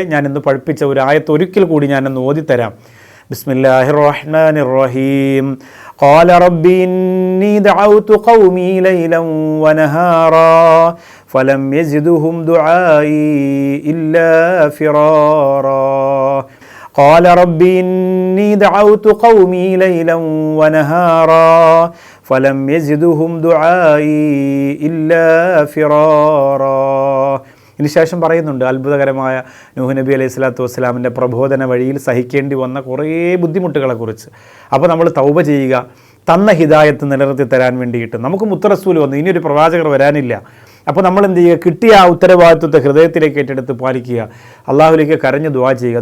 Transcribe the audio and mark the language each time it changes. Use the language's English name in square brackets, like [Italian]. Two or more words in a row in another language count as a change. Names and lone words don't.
[Malayalam] ഞാൻ ഇന്ന് പഠിപ്പിച്ച ഒരു ആയത്ത് ഒരിക്കൽ കൂടി ഞാനൊന്ന് ഓതിത്തരാം. [Arabic] بسم الله الرحمن الرحيم. قال رب إني دعوت قومي ليلا ونهارا فلم يزدهم دعائي إلا فرارا. قال رب إني دعوت قومي ليلا ونهارا فلم يزدهم دعائي إلا فرارا. [Malayalam] ഇതിന് ശേഷം പറയുന്നുണ്ട് അത്ഭുതകരമായ നൂഹ് നബി [Arabic] عليه الصلاة والسلام [Malayalam] പ്രബോധന വഴിയിൽ സഹിക്കേണ്ടി വന്ന കുറേ ബുദ്ധിമുട്ടുകളെക്കുറിച്ച്. അപ്പോൾ നമ്മൾ തൗബ ചെയ്യുക, തന്ന ഹിദായത്ത് നിലനിർത്തി തരാൻ വേണ്ടിയിട്ട്. നമുക്ക് മുത്തറസൂൽ വന്നു, ഇനിയൊരു പ്രവാചകർ വരാനില്ല. അപ്പോൾ നമ്മൾ എന്ത് ചെയ്യുക, കിട്ടിയ ആ ഉത്തരവാദിത്വത്തെ ഹൃദയത്തിലേക്ക് ഏറ്റെടുത്ത് പാലിക്കുക, അള്ളാഹുലേക്ക് കരഞ്ഞ് ദുആ ചെയ്യുക.